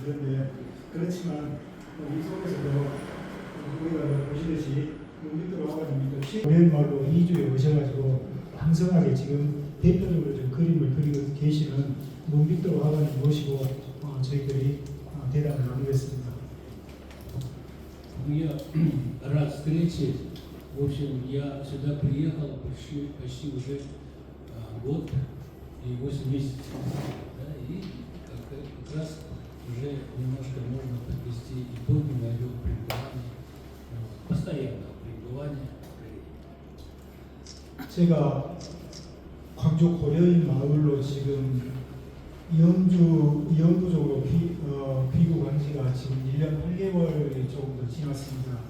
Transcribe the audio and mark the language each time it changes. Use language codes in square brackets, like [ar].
[ko] 그런데 그렇지만 이 속에서도 우리가 보시듯이 문빅도로 화가님이 또 시골마을로 이주에 오셔가지고 왕성하게 지금 대표적으로 좀 그림을 그리고 계시는 문빅도로 화가님 모시고 저희들이 대담을 나누겠습니다. [ru] Я рад встрече. В общем, я сюда приехал почти уже год и 8 месяцев. Да, и как раз уже немножко можно подвести итоги моего пребывания, постоянного пребывания в Украине. [ko] 제가 광주 고려인 마을로 지금 영구적으로 귀국한 지가 지금 1년 8개월이 조금 더 지났습니다.